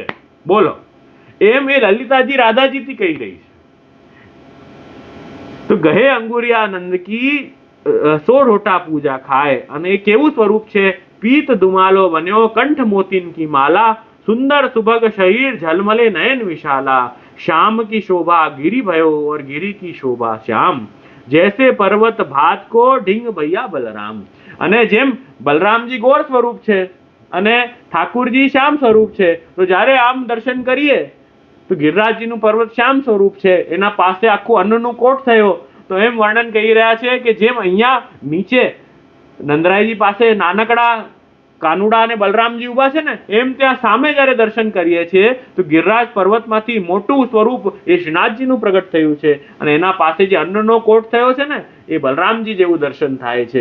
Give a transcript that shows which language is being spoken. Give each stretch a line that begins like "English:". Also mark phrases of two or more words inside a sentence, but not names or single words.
Gujarati: બોલો, એમ એ લલિતાજી રાધાજીથી કહી રહી છે.
Braj: तो गहे अंगुरिया नंद की सो ढोटा पूजा खाय.
Gujarati: અને એ કેવું સ્વરૂપ છે?
Braj: पीत दुमालो बन्यो कंठ मोतीन की माला, सुंदर सुभग शरीर झलमले नयन विशाला, श्याम की शोभा गिरी भयो और गिरी की शोभा श्याम, जैसे पर्वत भात को ढींग भैया बलराम.
Gujarati: અને જેમ બલરામજી ગોર સ્વરૂપ છે અને ઠાકુરજી શ્યામ સ્વરૂપ છે, તો જ્યારે આમ દર્શન કરીએ તો ગિરિરાજજીનું પર્વત શ્યામ સ્વરૂપ છે, એના પાસે આખું અન્નનું કોટ થયો. તો એમ વર્ણન કહી રહ્યા છે કે જેમ અહીંયા નીચે નંદરાયજી પાસે નાનકડા કાનુડા અને બલરામજી ઉભા છે ને, એમ ત્યાં સામે જયારે દર્શન કરીએ છીએ તો ગિરિરાજ પર્વતમાંથી મોટું સ્વરૂપ એ શ્રીનાથજીનું પ્રગટ થયું છે, અને એના પાસે જે અન્નનો કોટ થયો છે ને, એ બલરામજી જેવું દર્શન થાય છે.